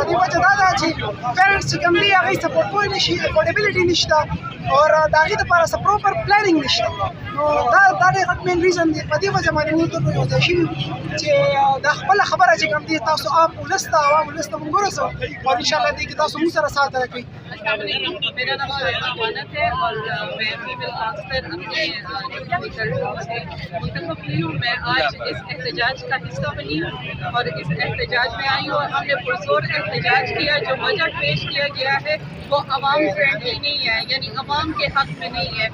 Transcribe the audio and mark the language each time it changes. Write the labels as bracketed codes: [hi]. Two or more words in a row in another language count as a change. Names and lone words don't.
[ps] دې وجه دا ده چې پیرنټس چې کوم دی هغې سپورټ کوی نه شي، افورډیبلټي نشته او د هغې دپاره څه [en] proper planning [ps] نشته. نو دا ډېر غټ [en] main reason [ps] دی. په دې وجه باندې موږ ټول یو ځای شوي چې دا خپله خبره چې کوم دی تاسو عام ولس ته، عوام ولس ته موږ ورسوو او انشاءالله دې کې تاسو موږ سره ساتھ راکوئ. [ur] میرا نام شائرہ امانت ہے اور میں [en] female councillor [ur] اپنے میں آج اس احتجاج کا حصہ بنی ہوں اور اس احتجاج میں آئی ہوں اور ہم نے پرزور احتجاج کیا. جو بجٹ پیش کیا گیا ہے وہ عوام فرینڈلی نہیں ہے، یعنی عوام کے حق میں نہیں ہے.